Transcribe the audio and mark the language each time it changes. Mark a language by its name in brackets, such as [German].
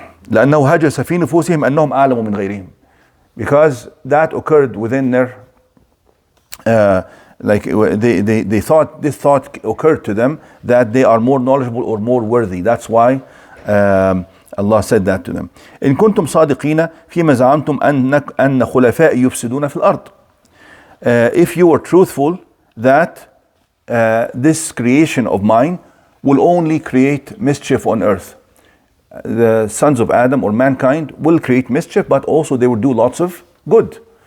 [English] لأنه هجس في نفوسهم أنهم أعلم من غيرهم, because that occurred within their they thought, this thought occurred to them that they are more knowledgeable or more worthy. That's why Allah said that to them. [Arabic] إن كنتم صادقين فيما زعمتم أن خلفاء يفسدون في الأرض. [English] If you are truthful that this creation of mine will only create mischief on earth. The sons of Adam or mankind will create mischief, but also they will do lots of good.